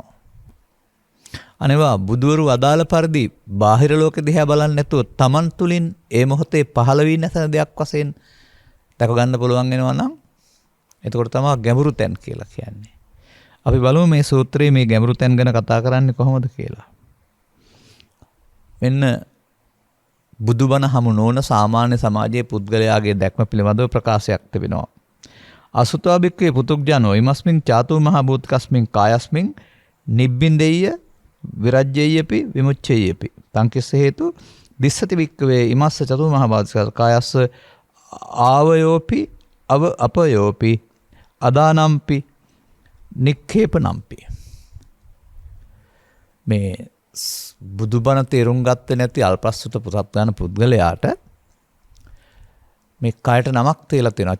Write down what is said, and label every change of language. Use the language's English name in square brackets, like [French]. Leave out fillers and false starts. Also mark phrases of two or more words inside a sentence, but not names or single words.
[Sinhala] අනේවා බුදුවරු අදාළ පරිදි බාහිර ලෝකෙ දිහා බලන්නේ නැතුව Taman තුලින් ඒ මොහොතේ පහළ වී නැසන දෙයක් වශයෙන් දක ගන්න පුළුවන් වෙනවා නම් එතකොට තමයි ගැඹුරු තැන් කියලා කියන්නේ. අපි බලමු මේ සූත්‍රයේ මේ ගැඹුරු තැන් ගැන කතා කරන්නේ කොහොමද කියලා. මෙන්න බුදුබණ හමු නොවන සාමාන්‍ය සමාජයේ පුද්ගලයාගේ දැක්ම පිළිබඳව ප්‍රකාශයක් තිබෙනවා. [Pali] අසුතවා බික්කේ පුතුග්ජනෝ ඉමස්මින් චාතු මහා භූතකස්මින් කායස්මින් නිබ්බින්දෙය්‍ය විරජ්‍යයපි විමුච්ඡයපි තංකිස්ස හේතු දිස්සති බික්කවේ ඉමස්ස චතු මහා භූතකස් කායස්ස ආවයෝපි අපයෝපි අදානම්පි නික්ඛේපනම්පි. [Sinhala] මේ බුදුබණ තේරුම් ගත්තේ නැති අල්පස්සුත පුසත්ගාන පුද්ගලයාට මේ කයට නමක් තියලා තියෙනවා.